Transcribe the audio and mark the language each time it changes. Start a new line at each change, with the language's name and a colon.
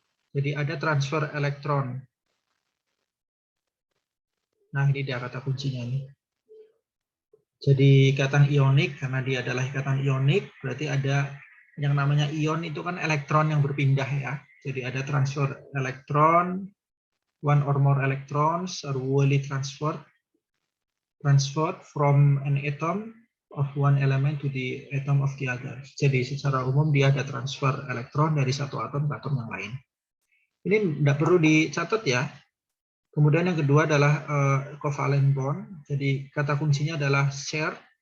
Indonesian: Jadi ada transfer elektron. Nah, ini dia kata kuncinya ini. Jadi ikatan ionik, karena dia adalah ikatan ionik, berarti ada yang namanya ion itu kan elektron yang berpindah ya. Jadi ada transfer elektron,
English: one or more electrons are wholly transferred from an atom of one element to the atom of the other.
Indonesian: Jadi secara umum dia ada transfer elektron dari satu atom ke atom yang lain. Ini tidak perlu dicatat ya. Kemudian yang kedua adalah covalent bond. Jadi kata kuncinya adalah share.